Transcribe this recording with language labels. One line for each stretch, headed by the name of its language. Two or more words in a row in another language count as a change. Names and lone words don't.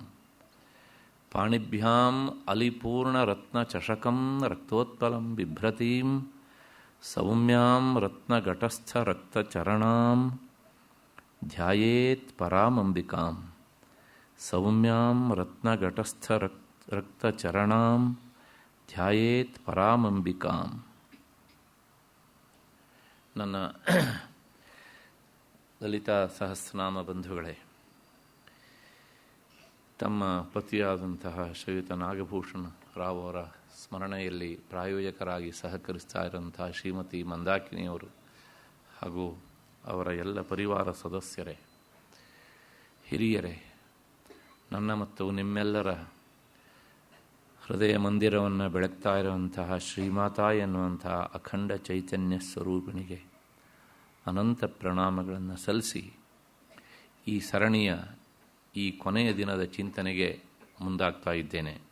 Sanskrit: ಪಾಣಿಭ್ಯಾಂ ಅಲಿಪೂರ್ಣರತ್ನಚಷಕಂ ರಕ್ತೋತ್ಪಲಂ ಬಿಭ್ರತೀಂ ಸೌಮ್ಯಾಂ ರತ್ನಘಟಸ್ಥರಕ್ತಚರಣಾಂ ಧ್ಯಾಯೇತ್ ಪರಾಮಂಬಿಕಾಂ. ಸೌಮ್ಯಾಂ ರತ್ನಘಟಸ್ಥರಕ್ತಚರಣಾಂ ಧ್ಯಾಯೇತ್ ಪರಾಮಂಬಿಕಾಂ.
Kannada: ನನ್ನ ಲಲಿತಾ ಸಹಸ್ರನಾಮ ಬಂಧುಗಳೇ, ತಮ್ಮ ಪತಿಯಾದಂತಹ ಶ್ರೀಯುತ ನಾಗಭೂಷಣ ರಾವ್ ಅವರ ಸ್ಮರಣೆಯಲ್ಲಿ ಪ್ರಾಯೋಜಕರಾಗಿ ಸಹಕರಿಸ್ತಾ ಇರುವಂತಹ ಶ್ರೀಮತಿ ಮಂದಾಕಿನಿಯವರು ಹಾಗೂ ಅವರ ಎಲ್ಲ ಪರಿವಾರ ಸದಸ್ಯರೇ, ಹಿರಿಯರೇ, ನನ್ನ ಮತ್ತು ನಿಮ್ಮೆಲ್ಲರ ಹೃದಯ ಮಂದಿರವನ್ನು ಬೆಳಗ್ತಾ ಇರುವಂತಹ ಶ್ರೀಮಾತಾ ಎನ್ನುವಂತಹ ಅಖಂಡ ಚೈತನ್ಯ ಸ್ವರೂಪಿಣಿಗೆ ಅನಂತ ಪ್ರಣಾಮಗಳನ್ನು ಸಲ್ಲಿಸಿ ಈ ಸರಣಿಯ ಈ ಕೊನೆಯ ದಿನದ ಚಿಂತನೆಗೆ ಮುಂದಾಗ್ತಾ ಇದ್ದೇನೆ.